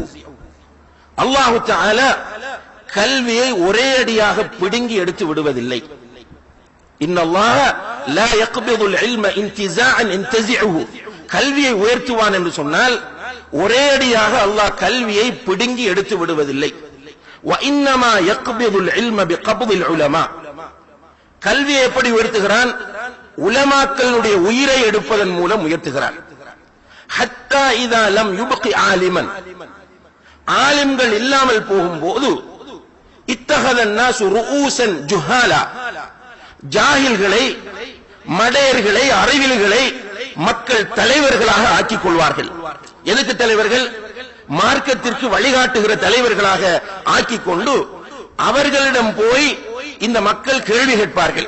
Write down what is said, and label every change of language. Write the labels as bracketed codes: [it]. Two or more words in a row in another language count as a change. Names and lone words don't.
[ta] அல்லாஹ் தஆலா கல்வியை ஒரே அடியாக பிடுங்கி எடுத்து விடுவதில்லை. [ar] إن الله لا يقبض العلم انتزاعا ينتزعه. [ta] கல்வியை உயர்த்துவான் என்று சொன்னால் ஒரே அடியாக அல்லாஹ் கல்வியை பிடுங்கி எடுத்து விடுவதில்லை. [ar] وَإِنَّمَا يَقْبِضُ الْعِلْمَ بِقَبْضِ الْعُلَمَاءِ. [ta] கல்வியை எப்படி உயர்த்துகிறான்? உலமாக்களுடைய உயிரை எடுப்பதன் மூலம் உயர்த்துகிறான். [ar] حَتَّى إِذَا لَمْ يُبْقِ عَالِمًا. [ta] ஆலிம்கள் இல்லாமல் போகும்போது [ar] اتَّخَذَ النَّاسُ رُؤُوسًا جُهَّالًا. [ta] ஜாஹில்களை, மடையர்களை, அறிவிலிகளை மக்கள் தலைவர்களாக ஆக்கிக் கொள்வார்கள். எதுக்கு தலைவர்கள்? மார்க்கத்திற்கு வழிகாட்டுகிற தலைவர்களாக ஆக்கிக் கொண்டு அவர்களிடம் போய் இந்த மக்கள் கேள்வி கேட்பார்கள்.